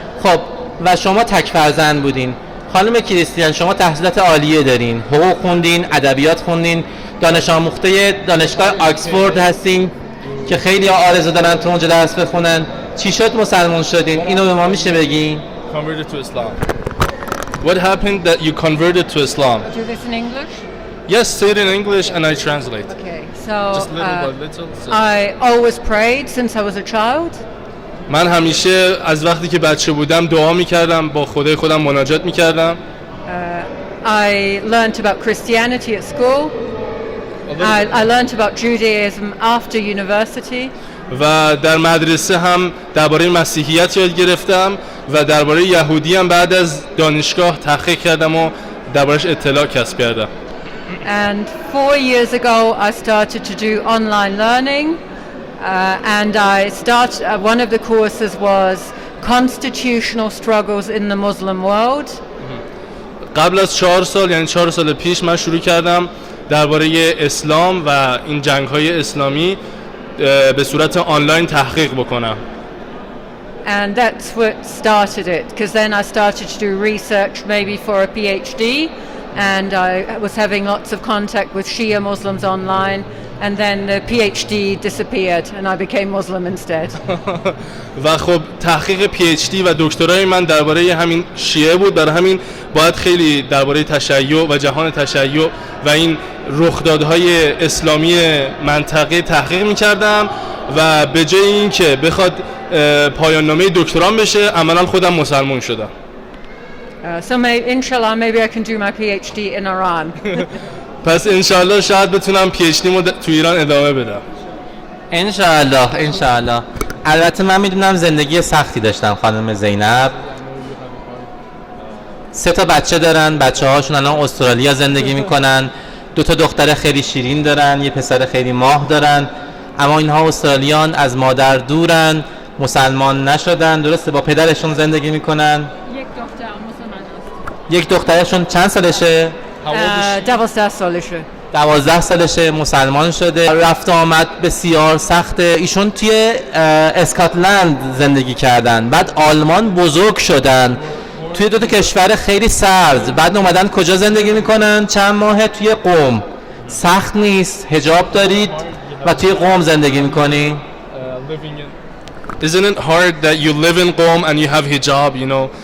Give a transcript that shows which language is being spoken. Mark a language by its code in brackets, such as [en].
[fa] خب و شما تک فرزند بودین. خانم کریستین شما تحصیلات عالیه دارین، حقوق خوندین، ادبیات خوندین، دانش آموخته دانشگاه آکسفورد هستین که خیلی آرزو دارن تو اونجا درس بخونن. چی شد مسلمان شدین؟ اینو به ما میشه بگین؟ [en] Converted to Islam. What happened that you converted to Islam? Do this in English? Yes, say it in English and I translate. Okay, so Just little by little. I always prayed since I was a child. [fa] من همیشه از وقتی که بچه بودم دعا میکردم، با خدای خودم مناجات میکردم. [en] I learned about Christianity at school. I learned about Judaism after university. [fa] و در مدرسه هم درباره مسیحیت یاد گرفتم و درباره یهودی هم بعد از دانشگاه تحقیق کردم و دربارش اطلاع کسب کردم. [en] And 4 years ago, I started to do online learning, and one of the courses was constitutional struggles in the Muslim world. [fa] قبل از 4 سال یعنی 4 سال پیش من شروع کردم درباره اسلام و این جنگ‌های اسلامی به صورت آنلاین تحقیق بکنم. [en] And that's what started it, because then I started to do research maybe for a PhD, and I was having lots of contact with Shia Muslims online, and then the PhD disappeared and I became Muslim instead. [fa] و خب تحقیق PhD و دکترای من درباره همین شیعه بود، برای همین باید خیلی درباره تشیع و جهان تشیع و این رخدادهای اسلامی منطقه تحقیق می‌کردم و به جای اینکه بخواد پایان نامه دکترام بشه عملاً خودم مسلمان شدم. [en] So inshallah maybe I can do my PhD in Iran. [fa] پس انشالله شاید بتونم PhD مو تو ایران ادامه بدم. انشالله. البته من میدونم زندگی سختی داشتن خانم زینب. 3 تا بچه دارن، بچه هاشون الان استرالیا زندگی میکنن. 2 تا دختر خیلی شیرین دارن، یه پسر خیلی ماه دارن. اما اینها استرالیان، از مادر دورن، مسلمان نشدن. درسته؟ با پدرشون زندگی میکنن. یک دخترشون چند سالشه؟ 12 سالشه. 12 سالشه، مسلمان شده. رفت آمد بسیار سخته. ایشون توی اسکاتلند زندگی کردن، بعد آلمان بزرگ شدن توی 2 تا کشور خیلی سرد. بعد اومدن کجا زندگی میکنن؟ چند ماه توی قم. سخت نیست؟ حجاب دارید و توی قم زندگی میکنی؟ [en] Isn't it hard that you live in Qom and you have hijab, you know?